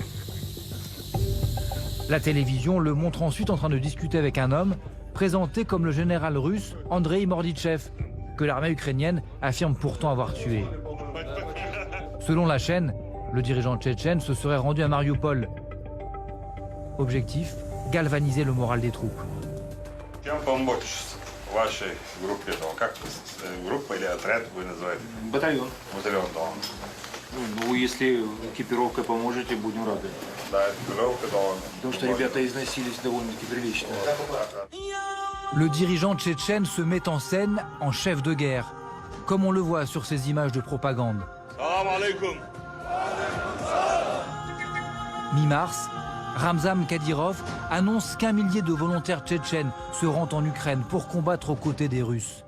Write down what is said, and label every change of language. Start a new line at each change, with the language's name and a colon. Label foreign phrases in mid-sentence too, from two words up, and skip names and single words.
French: La télévision le montre ensuite en train de discuter avec un homme présenté comme le général russe Andrei Morditchev, que l'armée ukrainienne affirme pourtant avoir tué. Selon la chaîne, le dirigeant tchétchène se serait rendu à Mariupol. Objectif, galvaniser le moral des troupes.
Russian: Вашей группе, как группа или отряд вы называете? Батальон. Батальон, да. Ну, если экипировкой поможете, будем рады. Да, экипировка, да. Потому что ребята износились довольно-таки прилично.
French: Le dirigeant tchétchène se met en scène en chef de guerre, comme on le voit sur ces images de propagande.
Arabic: سلام عليكم.
French: Mi-mars, Ramzan Kadyrov annonce qu'1 millier de volontaires tchétchènes se rendent en Ukraine pour combattre aux côtés des Russes.